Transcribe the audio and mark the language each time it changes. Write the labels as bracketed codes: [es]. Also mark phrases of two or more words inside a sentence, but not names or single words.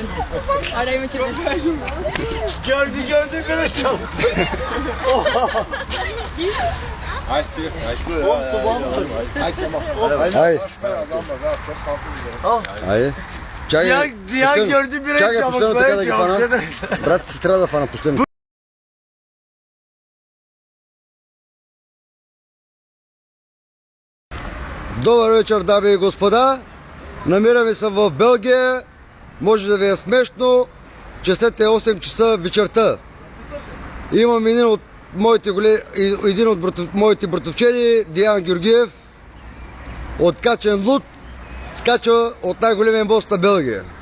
[es] Ahora hay mucho más. [tr] Gördü böyle çaldı. [bg] Айде. [tr] Ziyan gördü bire çabuk böyle çabuk. [bg] Брат, си трябва да фана последно. Добър вечер, дами и господа. Намираме се в Белгия. Може да ви е смешно, че след 8 часа вечерта имам един от моите братовчени, Диан Георгиев, откачен луд, скача от най-големия мост на Белгия.